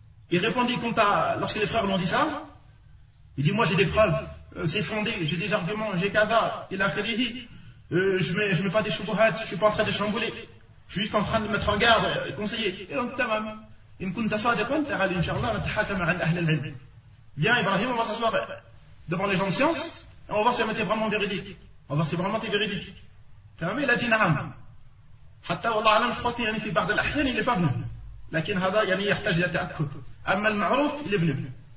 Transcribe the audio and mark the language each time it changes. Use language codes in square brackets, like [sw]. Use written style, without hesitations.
[fr] Il répondit quand lorsque les frères lui ont dit ça, il dit, moi j'ai des preuves, c'est fondé, j'ai des arguments, j'ai kaza, il a khalihi, je mets pas des choubouhats, je suis pas en train de chambouler, je suis juste en train de mettre en garde, conseiller. Et donc, [ar] إن كنت صادقا تعال إن شاء الله نتحاكم عن أهل العلم. [fr] Viens Ibrahim, on va s'asseoir devant les gens de science et on va voir si on était vraiment véridique. On va voir si vraiment tu es véridique. Fermé, il a dit naam. [ar] Hatta wallah alam, [fr] je crois qu'il y a une fibre de l'Ahyan, il n'est pas venu. [ar] Lakin hada yani yahtaj ila ta'akkud. Amma al-ma'ruf, [fr] il est venu.